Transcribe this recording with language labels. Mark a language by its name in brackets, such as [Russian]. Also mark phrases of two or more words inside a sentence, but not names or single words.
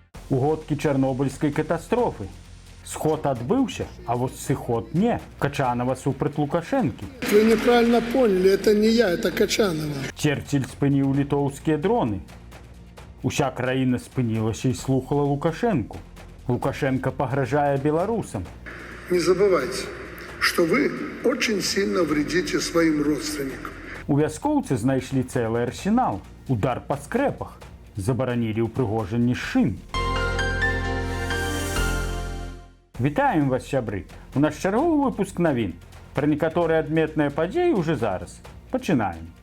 [Belarusian] Угодкі чарнобыльскай катастрофы. Сход адбыўся, а вось сыход не. Качанова супраць Лукашэнкі. [Russian] Вы неправильно поняли, это не я, это Качанова. [Belarusian] Черчилль спыніў літоўскія дроны. Уся краіна спынілася і слухала Лукашэнку. Лукашенко пагражае беларусам. [Russian] Не забывайте, что вы очень сильно вредите своим родственникам. [Belarusian] У вяскоўцы знайшлі цэлы арсенал. Удар па скрэпах. Забаранілі ўпрыгожанні шын. Вітаем вас, сябры! У наш чарговы выпуск навін. Пра некаторыя адметныя падзеі ўжо зараз. Пачынаем.